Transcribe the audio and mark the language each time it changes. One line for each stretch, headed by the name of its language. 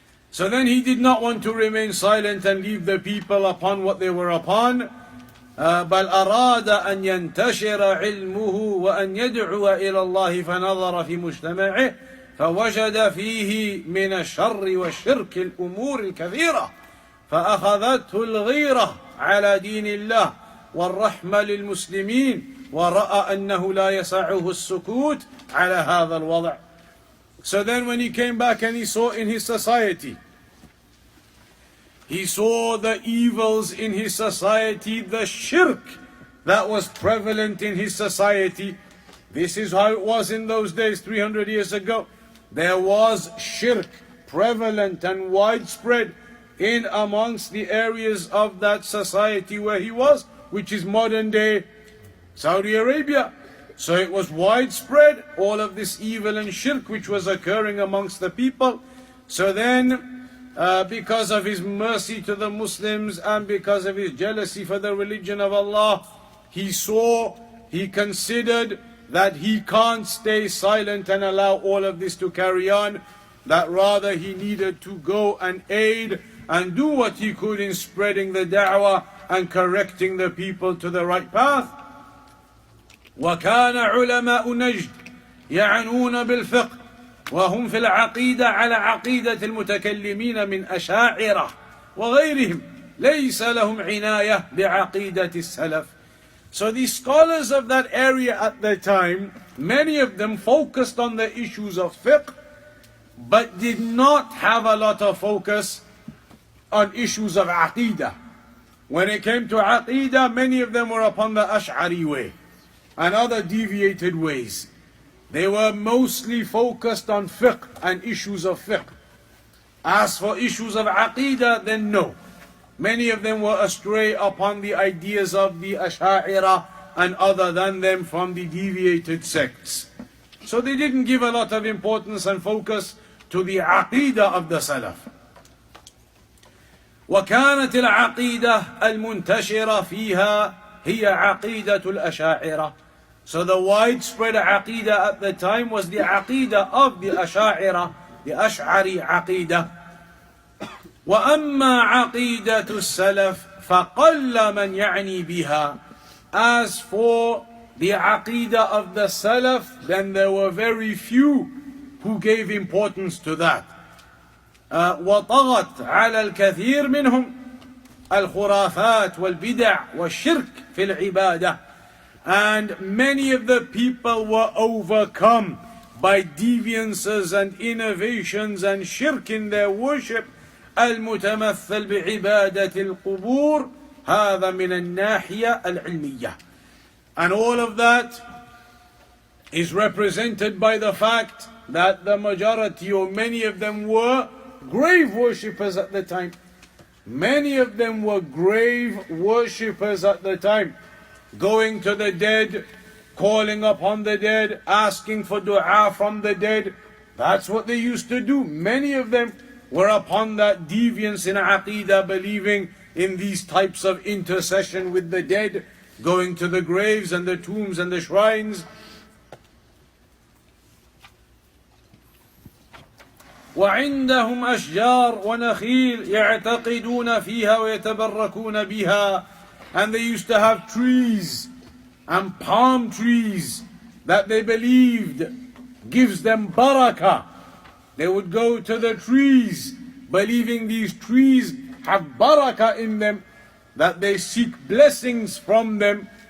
English: So then he did not want to remain silent and leave the people upon what they were upon.
Arabic: بل أراد أن ينتشر علمه وأن يدعو إلى الله فنظر في مجتمعه فوجد فيه من الشر والشرك الأمور الكثيرة فأخذته الغيرة على دين الله والرحمة للمسلمين ورأى أنه لا يسعه السكوت على هذا الوضع.
English: So then when he came back and he saw in his society, he saw the evils in his society, the shirk that was prevalent in his society. This is how it was in those days, 300 years ago. There was shirk prevalent and widespread in amongst the areas of that society where he was, which is modern day Saudi Arabia. So it was widespread, all of this evil and shirk which was occurring amongst the people. So then, because of his mercy to the Muslims and because of his jealousy for the religion of Allah, he considered that he can't stay silent and allow all of this to carry on, that rather he needed to go and aid and do what he could in spreading the da'wah and correcting the people to the right path.
Arabic: وَكَانَ عُلَمَاءُ نَجْدٍ يعنون بالفقه وهم في العقيدة على عقيدة المتكلمين من أشاعرة وغيرهم ليس لهم عناية بعقيدة السلف.
English: So the scholars of that area at the time, many of them focused on the issues of fiqh, but did not have a lot of focus on issues of aqidah. When it came to aqidah, many of them were upon the Ash'ari way and other deviated ways. They were mostly focused on fiqh and issues of fiqh. As for issues of aqidah, then no. Many of them were astray upon the ideas of the Ash'a'ira and other than them from the deviated sects. So they didn't give a lot of importance and focus to the aqidah of the Salaf.
Arabic: وكانت العقيدة المنتشرة فيها هي عقيدة الأشاعرة.
English: So the widespread aqidah at the time was the aqidah of the Ash'a'ira, the Ash'ari aqidah.
Arabic: وأما عقيدة السلف فقل من يعني بها.
English: As for the aqidah of the Salaf, then there were very few who gave importance to that.
Arabic: وطغت على الكثير منهم الخرافات والبدع والشرك في العبادة.
English: And many of the people were overcome by deviances and innovations and shirk in their worship.
Arabic: المتمثل بعبادة القبور هذا من الناحية العلمية.
English: And all of that is represented by the fact that the majority or many of them were grave worshippers at the time. Many of them were grave worshippers at the time, going to the dead, calling upon the dead, asking for dua from the dead. That's what they used to do. Many of them were upon that deviance in aqidah, believing in these types of intercession with the dead, going to the graves and the tombs and the shrines.
Arabic: وعندهم أشجار ونخيل يعتقدون فيها ويتبركون بها.
English: And they used to have trees and palm trees that they believed gives them barakah. They would go to the trees, believing these trees have barakah in them, that they seek blessings from them.